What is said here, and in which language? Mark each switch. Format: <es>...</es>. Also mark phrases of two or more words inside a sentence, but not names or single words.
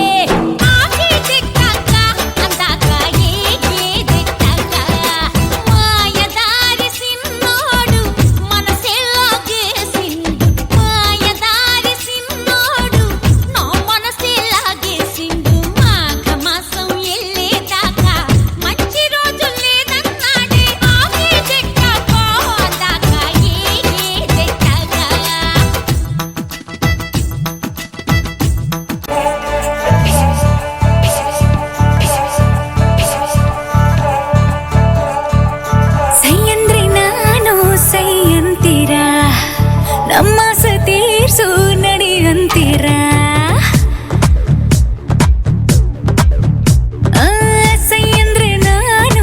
<te>ఆకేదెట్టాక అందాక ఏకేదెట్టాక మాయదారి సిన్నోడు మనసే లాగేసిండు మాయదారి సిన్నోడు నా మనసే లాగేసిండు మాఘమాసం ఎల్లేదాకా మంచి రోజు లేదన్నాడే ఆకేదెట్టాక అందాక ఏకేదెట్టాక.</te> <kn>ಸೈಯಂದ್ರೆ ನಾನು ಸೈಯಂತೀರ ನಮ್ಮ ಸತೀರ್ಸು ನಡೆಯಂತೀರ ಸೈಯಂದ್ರೆ ನಾನು</kn>